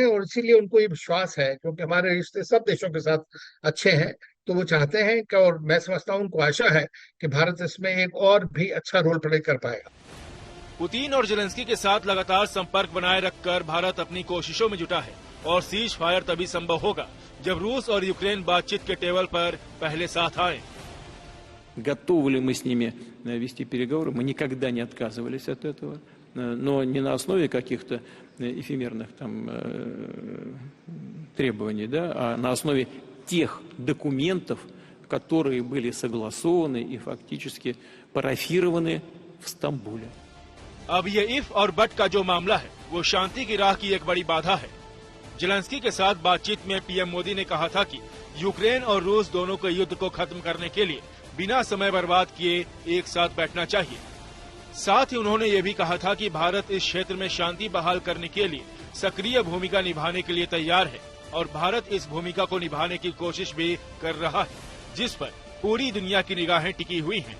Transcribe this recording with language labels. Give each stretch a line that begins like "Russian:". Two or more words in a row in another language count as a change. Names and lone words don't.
Hindi: और इसीलिए उनको ये विश्वास है, क्योंकि हमारे रिश्ते सब देशों के साथ अच्छे हैं, तो वो चाहते हैं कि, और मैं समझता हूँ उनको आशा है कि भारत इसमें एक और भी अच्छा
English: role play
Hindi: कर पाएगा। पुतिन और जेलेंस्की के साथ लगातार संपर्क बनाए रखकर भारत अपनी कोशिशों में जुटा है और
English: cease fire
Hindi: तभी संभव होगा जब रूस और यूक्रेन बातचीत के टेबल पर पहले साथ आए।
Russian: Готовы ли мы с ними вести переговоры? Мы никогда не отказывались от этого, но не на основе каких-то эфемерных там требований, да, а на основе тех документов, которые были согласованы и фактически парафированы в Стамбуле.
Hindi: अब ये इफ और बट का जो मामला है वो शांति की राह की एक बड़ी बाधा है। जेलेंस्की के साथ बातचीत में पीएम मोदी ने कहा था कि यूक्रेन और रूस दोनों के युद्ध को खत्म करने के लिए बिना समय बर्बाद किए एक साथ बैठना चाहिए। साथ ही उन्होंने ये भी कहा था कि भारत इस क्षेत्र में शांति बहाल करने के लिए सक्रिय भूमिका निभाने के लिए तैयार है और भारत इस भूमिका को निभाने की कोशिश भी कर रहा है, जिस पर पूरी दुनिया की निगाहें टिकी हुई हैं।